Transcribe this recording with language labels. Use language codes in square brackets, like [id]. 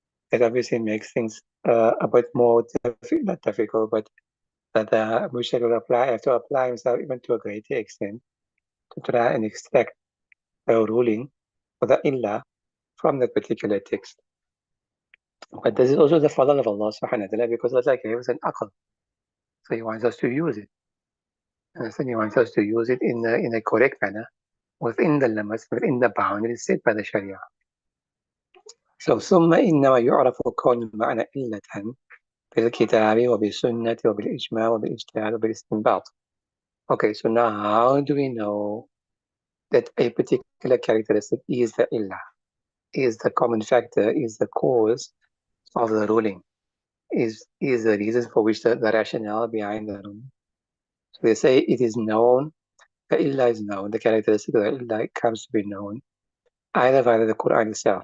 [en] That obviously makes things a bit more not difficult, but that the Mujtahid will have to apply himself even to a greater extent to try and extract a ruling for the illah from that particular text. But this is also the fadl of Allah subhanahu wa ta'ala, because Allah gave us an aql. So He wants us to use it. And so He wants us to use it in a correct manner, within the limits, within the boundaries set by the Sharia. [ar] So ثم إنما يعرف كون المعنى إلة بالكتاب وبالسنة وبالإجماع وبالاجتهاد وبالاستنباط. [en] Okay, so now how do we know that a particular characteristic is the illah, is the common factor, is the cause of the ruling, is the reason for which the rationale behind the ruling? So they say it is known, the illah is known, the characteristic of the illah comes to be known either via the Quran itself.